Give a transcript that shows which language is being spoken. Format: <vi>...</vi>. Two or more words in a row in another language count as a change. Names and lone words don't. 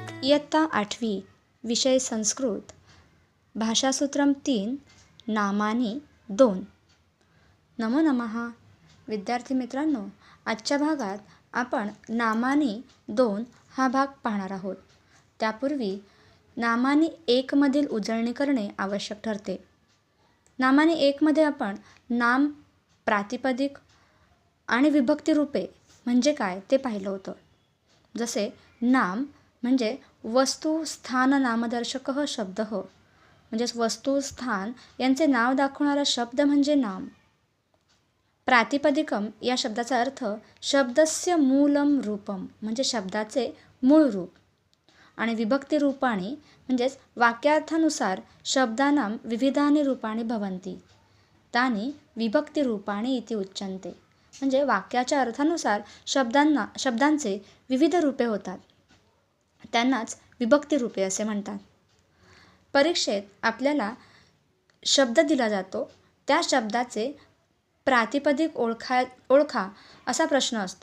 <mr>इयत्ता 8वी, विषय संस्कृत, भाषासूत्रम 3, नामानी 2.</mr> <sa>नमो नमः.</sa> <mr>विद्यार्थी मित्रांनो, आजच्या भागात आपण नामानी 2 हा भाग पाहणार आहोत. त्यापूर्वी नामानी 1 मधील उजळणी करणे आवश्यक ठरते. नामानी 1 मध्ये आपण नाम, प्रातिपदिक आणि विभक्ती रूपे म्हणजे काय ते पाहिलं होतं. जसे नाम म्हणजे वस्तू स्थान नामदर्शक शब्द म्हणजेच वस्तू स्थान यांचे नाव दाखवणारा शब्द म्हणजे नाम. प्रातिपदिकम या शब्दाचा अर्थ</mr> <sa>शब्दस्य मूलम रूपम</sa> <mr>म्हणजे शब्दाचे मूळ रूप. आणि विभक्ती रूपाणी म्हणजेच</mr> <sa>वाक्यार्थानुसार शब्दानां विविधानि रूपाणी भवन्ति तानि विभक्ती रूपाणी इति उच्यन्ते.</sa> <mr>म्हणजे वाक्याच्या अर्थानुसार शब्दांचे विविध रूपे होतात, त्यांनाच विभक्ती रूपे असे म्हणतात. परीक्षेत आपल्याला शब्द दिला जातो, त्या शब्दाचे प्रातिपदिक ओळखा असा प्रश्न असतो.</mr>